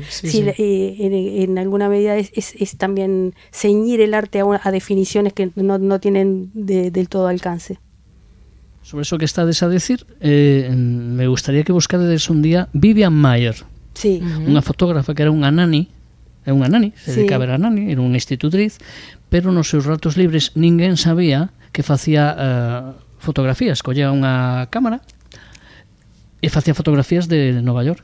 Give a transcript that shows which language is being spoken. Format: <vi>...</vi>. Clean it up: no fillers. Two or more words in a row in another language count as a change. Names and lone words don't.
<es>Sí. En alguna medida es también ceñir el arte a definiciones que no tienen del todo alcance.</es> <gl>Sobre eso que estades a decir, me gustaría que buscaredes un día Vivian Maier, sí. Unha fotógrafa que era unha nani, se dedicaba a nani, era unha institutriz, pero nos seus ratos libres ninguén sabía que facía fotografías, collía unha cámara e facía fotografías de Nova York.</gl>